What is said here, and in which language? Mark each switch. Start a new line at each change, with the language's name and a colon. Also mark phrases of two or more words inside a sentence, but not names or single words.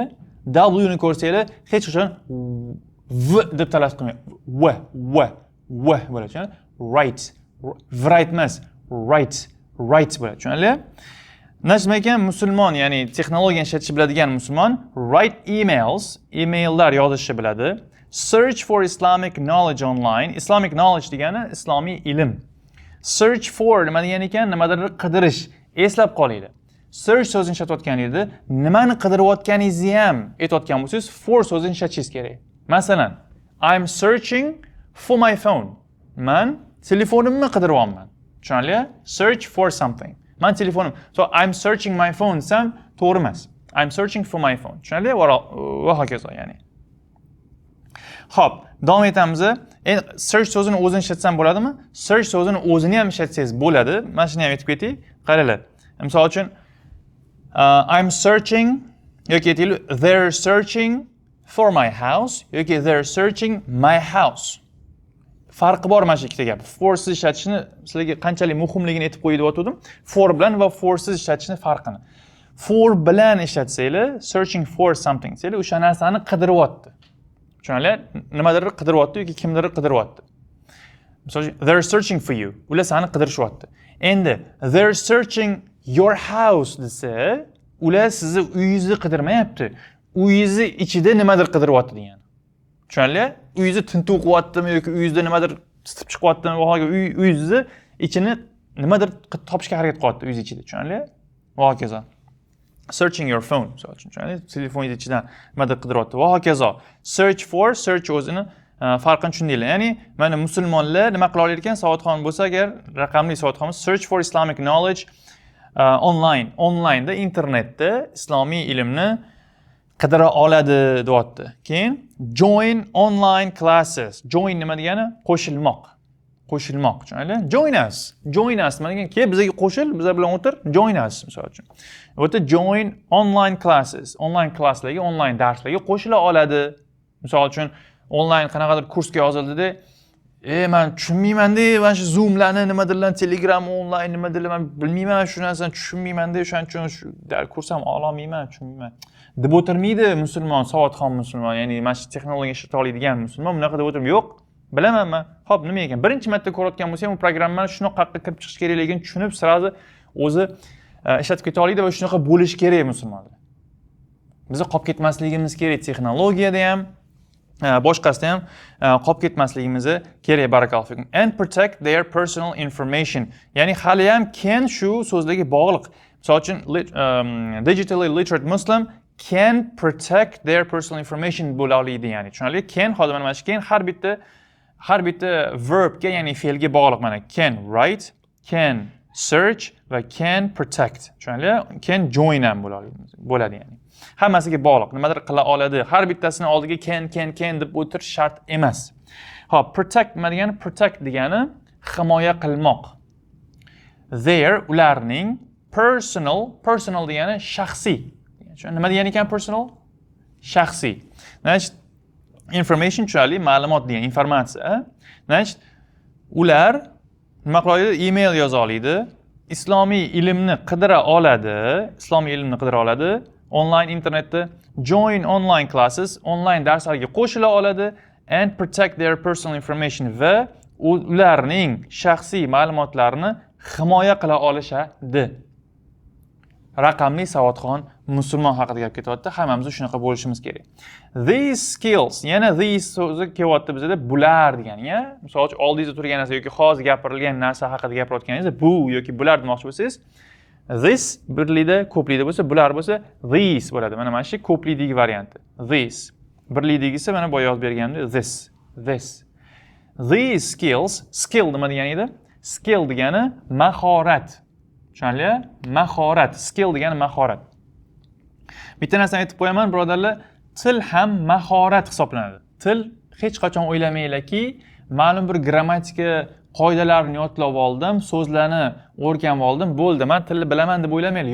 Uzbek: W ni ko'rsanglar hech qachon V deb talaffuz qilmaydi. V bo'ladi. Write. Write emas. Write bo'ladi. Tushunarli? Nima ekan musulmon, ya'ni texnologiyani ishlatishni biladigan musulmon write emaillar yozishni biladi.
English: Search for Islamic knowledge online. Islamic knowledge
Uzbek: degani islomiy ilm.
English: Search for
Uzbek: nima degan ekan? Nimadir qidirish. Eslab qolinglar. Search so'zini ishlatayotganingizda nimani qidirayotganingizni ham aytayotgan bo'lsangiz for so'zini ishlatishingiz kerak. Masalan,
English: I'm searching for my phone.
Uzbek: Man telefonimni qidiryapman. Tushunarli?
English: Search for something.
Uzbek: Man telefonim.
English: So I'm searching my phone
Uzbek: desam to'g'ri emas.
English: I'm searching for my phone.
Uzbek: Tushunarli? Va hokazo, ya'ni. Xo'p, davom etamiz. Search so'zini o'zini ishlatsam bo'ladimi? Search so'zini o'zini ham ishlatsangiz bo'ladi. Mana shuni ham aytib ketay. Qaranglar. Misol uchun
English: I'm searching
Uzbek: yoki aytaylik
English: they're searching for my house
Uzbek: yoki
English: they're searching my house.
Uzbek: Farqi bor mana shu ikkita gap. For siz ishlatishni sizlarga qanchalik muhimligini aytib qo'yib o'tdim. For bilan va for siz ishlatishni farqini. For bilan ishlatsanglar,
English: searching for something
Uzbek: desanglar, o'sha narsani qidiryapti. Tushunarli? Nimadir qidiryapti yoki kimdir qidiryapti. Misol uchun
English: they're searching for you.
Uzbek: Ular seni qidirishyapti. Endi
English: they're searching your house
Uzbek: desa, ular sizni uyingizni qidirmayapti. Uyingizni ichida nimadir qidiryapti degani. Tushunarli? Uyingizni tintuv qilyaptimi yoki uyingizda nimadir sitib chiqyaptimi, vohaga uyingizni ichini nimadir topishga harakat qilyapti uyingiz ichida. Tushunarli? Va hokazo.
English: Searching your phone.
Uzbek: Tushunarli? Telefoningiz ichidan nimadir qidiryapti. Va hokazo. Search o'zini farqini tushundinglar. Ya'ni mana musulmonlar nima qila olar ekan? Savodxon bo'lsa agar, raqamli savodxon,
English: search for Islamic knowledge
Uzbek: onlineda, internetda islomiy ilmni qidira oladi deyapti. Keyin
English: join online classes.
Uzbek: Join nima degani? Qo'shilmoq. Tushunarli?
English: Join us
Uzbek: nima degani? Kel bizga qo'shil, bizlar bilan o'tir.
English: Join us
Uzbek: misol uchun. Bu yerda
English: join online classes. Online klasslarga,
Uzbek: online darslarga qo'shila oladi. Misol uchun onlayn qanaqadir kursga yozildida, men tushunmayman-da, mana shu Zoomlarni nimadirlar, Telegram onlayn nimadirlar, men bilmayman shu narsani, tushunmayman-da, o'shaning uchun shu kurs ham ololmayman, tushunmayman. Deb o'tirmaydi musulmon, savodxon musulmon, ya'ni mana shu texnologiya ishlata oladigan musulmon bunaqa deb o'tirmaydi. Yo'q, bilaman men. Xo'p, nima ekan? Birinchi marta ko'rayotgan bo'lsam, bu programmani shunaqa kirib chiqish kerakligini tushunib, sirazi o'zi ishlatib keta oladi va shunaqa bo'lish kerak musulmonlar. Biz qolib ketmasligimiz kerak texnologiyada ham, boshqasida ham qolib ketmasligimiz kerak,
Arabic: barakallohu fikum.
English: And protect their personal information.
Uzbek: Ya'ni hali ham can shu so'zlarga bog'liq. Misol uchun
English: digitally literate Muslim can protect their personal information
Uzbek: bo'la oladi, ya'ni tushunarli? Can hozir mana shu can har bitta verbga, ya'ni fe'lga bog'liq. Mana
English: can write, can search
Uzbek: va
English: can protect.
Uzbek: Tushunarli?
English: Can join
Uzbek: ham bo'ladi ya'ni. Hammasiga bog'liq. Nimadir qila oladi. Har bittasini oldiga can deb o'tirish shart emas. Xo'p, protect nima degani? Protect degani himoya qilmoq. Their ularning personal degani shaxsiy. Nima degani ekan personal? Shaxsiy. Значит, information tushunarli, ma'lumot degan informatsiya. Значит, Ular nima qila oladi? Email yoza oladi. Islomiy ilmni qidira oladi. Online internetda
English: join online classes,
Uzbek: online darslarga qo'shila oladi
English: and protect their personal information
Uzbek: va ularning shaxsiy ma'lumotlarini himoya qila olishadi. Raqamli savodxon musulmon haqida gap ketyapti. Hammamiz shunaqa bo'lishimiz kerak.
English: These skills,
Uzbek: yana these so'zi kelyapti bizda bular degani-ya. Misol uchun oldingizda turgan narsa yoki hozir gapirilgan narsa haqida gapirayotganingizda bu yoki bular demoqchi bo'lsangiz, this birlikda, ko'plikda bo'lsa, bular bo'lsa these bo'ladi. Mana shu ko'plikdagi varianti. These. Birlikdagisi mana boya yozib berganimda this.
English: These skills,
Uzbek: skill nima degani edi? Skill degani mahorat. Tushunarli? Mahorat. Skill degani mahorat. Bitta narsani aytib qo'yaman, birodarlar, til ham mahorat hisoblanadi. Til hech qachon o'ylamanglarki, ma'lum bir grammatika qoidalarini yodlab oldim, so'zlarni o'rganib oldim, bo'ldi, men tilni bilaman deb o'ylamanglar.